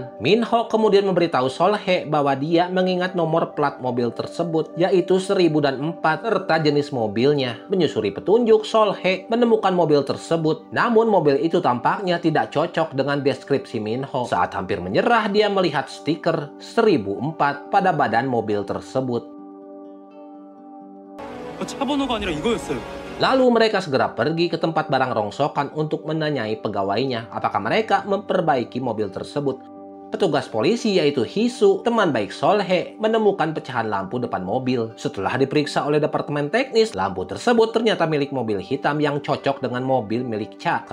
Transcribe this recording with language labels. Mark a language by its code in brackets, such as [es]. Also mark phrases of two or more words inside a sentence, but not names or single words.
[id] Minho kemudian memberitahu Solhe bahwa dia mengingat nomor plat mobil tersebut, yaitu 1004 serta jenis mobilnya. Menyusuri petunjuk, Solhe menemukan mobil tersebut. Namun mobil itu tampaknya tidak cocok dengan deskripsi Minho. Saat hampir menyerah, dia melihat stiker 1004 pada badan mobil tersebut. [ko] 차 번호가 아니라 이거였어요. [id] Lalu mereka segera pergi ke tempat barang rongsokan untuk menanyai pegawainya apakah mereka memperbaiki mobil tersebut. Petugas polisi yaitu Hisu, teman baik Solhe, menemukan pecahan lampu depan mobil. Setelah diperiksa oleh departemen teknis, lampu tersebut ternyata milik mobil hitam yang cocok dengan mobil milik Cha.